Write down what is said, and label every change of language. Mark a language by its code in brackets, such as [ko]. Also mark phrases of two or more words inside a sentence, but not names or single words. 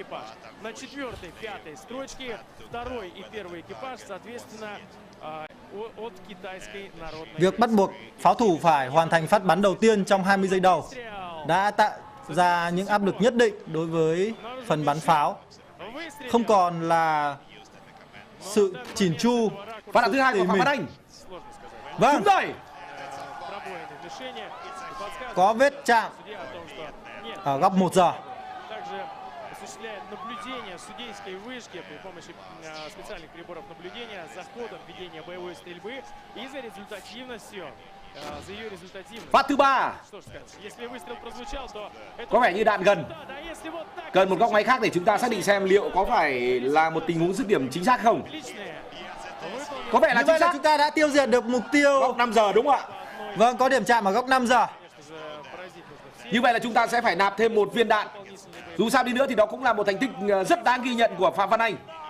[vi] Việc bắt buộc pháo thủ phải hoàn thành phát bắn đầu tiên trong 20 giây đầu đã tạo ra những áp lực nhất định đối với phần bắn pháo. Không còn là sự chỉn chu Phát đạn thứ hai của Phạm Văn Anh. Vâng, Đúng rồi. [ru] Пробоины в мишени. Подсказывает [vi] có vết chạm [ru] судья о том, что нет. [vi] ở góc 1 giờ. [ru] Также осуществляет наблюдение судейской вышки при помощи специальных приборов наблюдения за ходом ведения боевой стрельбы и за результативностью. За ее результативность. [vi] Phát thứ ba. [ru] Что ж сказать, если выстрел прозвучал, то это... [vi] Có vẻ như đạn gần. [ru] Да, если вот так... [vi] Cần một góc máy khác để chúng ta xác định xem liệu có phải là một tình huống dứt điểm chính xác không. [ru] Отличные. [vi] Có vẻ là Như chính vậy là xác. chúng ta đã tiêu diệt được mục tiêu. Góc 5 giờ đúng không ạ? Vâng, có điểm chạm ở góc 5 giờ. Như vậy là chúng ta sẽ phải nạp thêm một viên đạn. Dù sao đi nữa thì đó cũng là một thành tích rất đáng ghi nhận của Phạm Văn Anh.